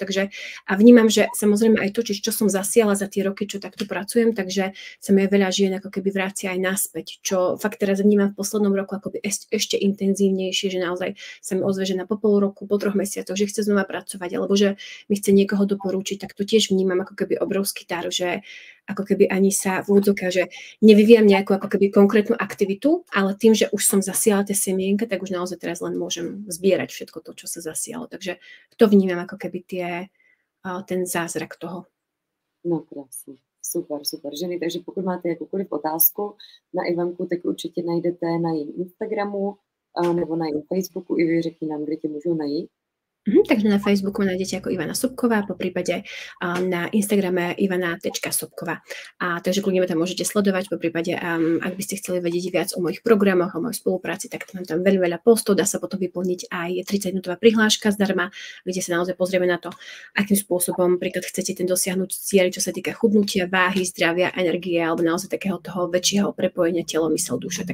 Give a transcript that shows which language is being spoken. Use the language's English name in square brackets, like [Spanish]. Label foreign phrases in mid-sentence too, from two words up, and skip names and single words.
[Slovak] Takže a vnímam, že samozrejme aj to, čo som zasiala za tie roky, čo takto pracujem, takže sa mi veľa žien ako keby vracia aj naspäť, čo fakt teraz vnímam v poslednom roku akoby ešte intenzívnejšie, že naozaj sa mi ozve žena po pol roku, po 3 mesiacoch, že chce znova pracovať, alebo že mi chce niekoho doporučiť, tak to tiež vnímam ako keby obrovský dar, že ako keby ani sa v úvodzovkách, že nevyvíjam nejakú ako keby konkrétnu aktivitu, ale tým, že už som zasiala tie semienka, tak už naozaj teraz len môžem zbierať všetko to, čo sa zasialo. Takže to vnímam ako keby ten zázrak toho. No krásne. Super, super. [Czech] Ženy, takže pokud máte jakoukoliv otázku na Ivanku, tak určitě najdete na jejím Instagramu nebo na jejím Facebooku. I vy řekni nám, kde tě můžou najít. [Slovak] Takže na Facebooku ma nájdete ako Ivana Sobková, po prípade na Instagrame ivana.sobková. Takže kľudne tam môžete sledovať, po prípade ak by ste chceli vedieť viac o mojich programoch, o mojej spolupráci, tak mám tam veľmi veľa postov, dá sa potom vyplniť aj 30-minútová prihláška zdarma, kde sa naozaj pozrieme na to, akým spôsobom príklad chcete ten dosiahnuť cieľ, čo sa týka chudnutia, váhy, zdravia, energie alebo naozaj takého toho väčšieho prepojenia telo, mysel, duša.